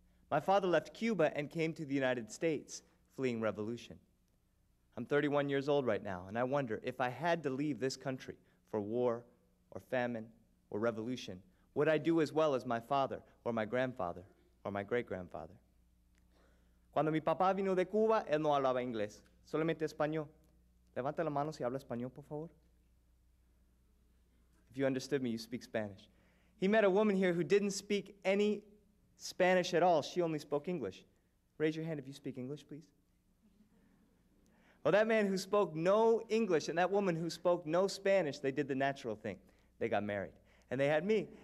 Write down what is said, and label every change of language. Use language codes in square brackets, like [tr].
[en] My father left Cuba and came to the United States, fleeing revolution. I'm 31 years old right now, and I wonder if I had to leave this country for war or famine or revolution, would I do as well as my father or my grandfather or my great-grandfather? [es] Cuando mi papá vino de Cuba, él no hablaba inglés, solamente español. Levanta la mano si habla español, por favor. [en] If you understood me, you speak Spanish. He met a woman here who didn't speak any Spanish at all. She only spoke English. Raise your hand if you speak English, please. Well, that man who spoke no English and that woman who spoke no Spanish, they did the natural thing. They got married. And they had me.